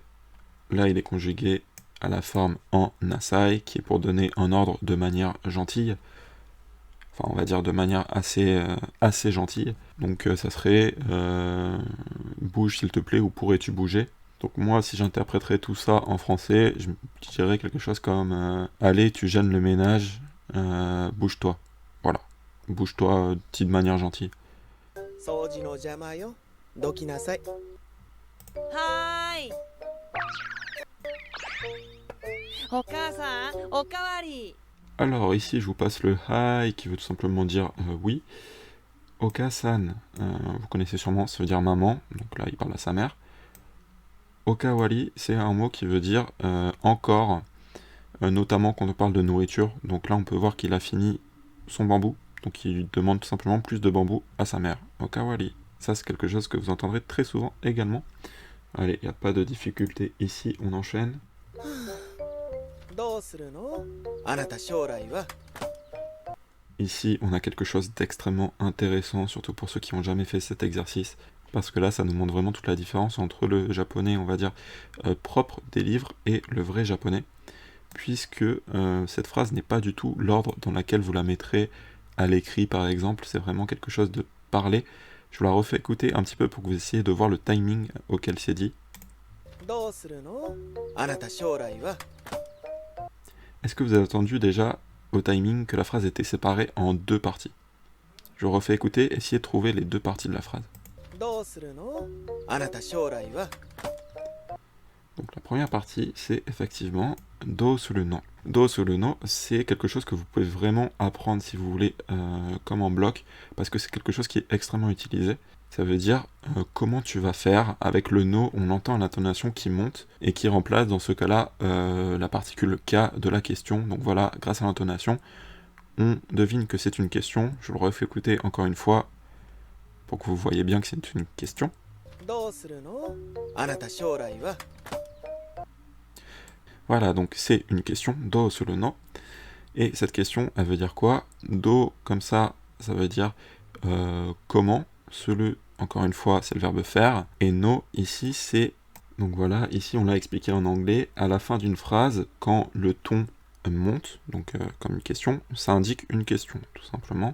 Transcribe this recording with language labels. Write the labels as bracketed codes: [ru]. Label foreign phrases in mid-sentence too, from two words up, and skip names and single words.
[fr] Là, il est conjugué à la forme en nasai, qui est pour donner un ordre de manière gentille, enfin on va dire de manière assez gentille. Donc ça serait bouge s'il te plaît, ou pourrais-tu bouger? Donc moi, si j'interpréterais tout ça en français, je dirais quelque chose comme allez, tu gênes le ménage, bouge-toi. Voilà, bouge-toi, dit de manière gentille. [ja] 掃除の邪魔よ。どきなさい。はーい。お母さん、おかわり。 [fr] Alors ici, je vous passe le hai qui veut tout simplement dire oui. Oka-san, vous connaissez sûrement, ça veut dire maman, donc là il parle à sa mère. Okawari, c'est un mot qui veut dire encore, notamment quand on parle de nourriture. Donc là, on peut voir qu'il a fini son bambou, donc il demande tout simplement plus de bambou à sa mère. Okawari, ça c'est quelque chose que vous entendrez très souvent également. Allez, il n'y a pas de difficulté ici, on enchaîne. [ja] どうするの？あなた将来は。 [fr] Ici, on a quelque chose d'extrêmement intéressant, surtout pour ceux qui n'ont jamais fait cet exercice, parce que là, ça nous montre vraiment toute la différence entre le japonais, on va dire, propre des livres et le vrai japonais, puisque cette phrase n'est pas du tout l'ordre dans lequel vous la mettrez à l'écrit, par exemple, c'est vraiment quelque chose de parlé. Je vous la refais écouter un petit peu pour que vous essayiez de voir le timing auquel c'est dit. [ja] どうするの？あなた将来は。 [fr] Est-ce que vous avez entendu déjà au timing que la phrase était séparée en deux parties? Je vous refais écouter, essayez de trouver les deux parties de la phrase. [ja] どうするの？あなた将来は。 [fr] Donc la première partie, c'est effectivement [ja] どうするの. どうするの, [fr] c'est quelque chose que vous pouvez vraiment apprendre si vous voulez comme en bloc, parce que c'est quelque chose qui est extrêmement utilisé. Ça veut dire comment tu vas faire. Avec le no, on entend l'intonation qui monte et qui remplace dans ce cas-là la particule K de la question. Donc voilà, grâce à l'intonation, on devine que c'est une question. Je vous le refais écouter encore une fois pour que vous voyez bien que c'est une question. [ja] どうするの？あなた将来は。 [fr] Voilà, donc c'est une question, do sur le no. Et cette question, elle veut dire quoi? Do, comme ça, ça veut dire comment. Suru, encore une fois, c'est le verbe faire. Et no, ici, c'est... Donc voilà, ici, on l'a expliqué en anglais. À la fin d'une phrase, quand le ton monte, donc comme une question, ça indique une question, tout simplement.